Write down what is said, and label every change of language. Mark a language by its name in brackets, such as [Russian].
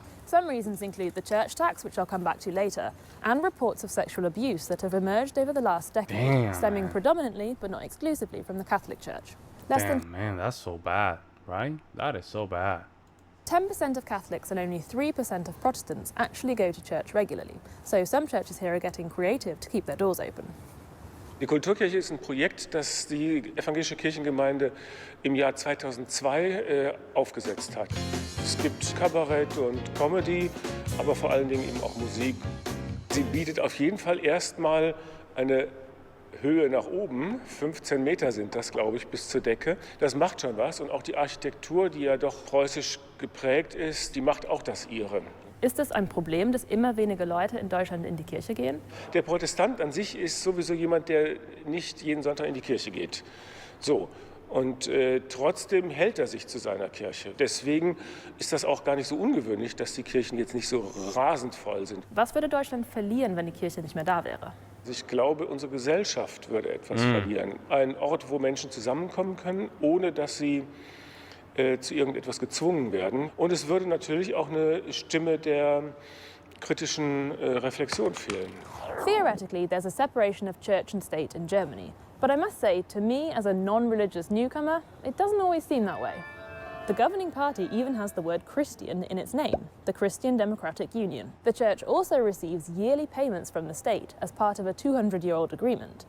[English] Some reasons include the church tax, which I'll come back to later, and reports of sexual abuse that have emerged over the last decade, Damn, stemming man. predominantly, but not exclusively, from the Catholic Church. Less than Damn, man, that's so bad, right? That is so bad. 10% of Catholics and only 3% of Protestants actually go to church regularly, so some churches here are getting creative to keep their doors open. [German] Die Kulturkirche ist ein Projekt, das die Evangelische Kirchengemeinde im Jahr 2002 aufgesetzt hat. Es gibt Kabarett und Comedy, aber vor allen Dingen eben auch Musik. Sie bietet auf jeden Fall erstmal eine Höhe nach oben, 15 Meter sind das, glaube ich, bis zur Decke. Das macht schon was und auch die Architektur, die ja doch preußisch geprägt ist, die macht auch das ihre. Ist es ein Problem, dass immer weniger Leute in Deutschland in die Kirche gehen? Der Protestant an sich ist sowieso jemand, der nicht jeden Sonntag in die Kirche geht. So. Und trotzdem hält er sich zu seiner Kirche. Deswegen ist das auch gar nicht so ungewöhnlich, dass die Kirchen jetzt nicht so rasend voll sind. Was würde Deutschland verlieren, wenn die Kirche nicht mehr da wäre? Also ich glaube, unsere Gesellschaft würde etwas verlieren. Ein Ort, wo Menschen zusammenkommen können, ohne dass sie zu irgendetwas gezwungen werden. Und es würde natürlich auch eine Stimme der kritischen Reflexion fehlen. [English] Theoretically, there's a separation of church and state in Germany. But I must say, to me, as a non-religious newcomer, it doesn't always seem that way. The governing party even has the word Christian in its name, the Christian Democratic Union. The church also receives yearly payments from the state as part of a 200-year-old agreement.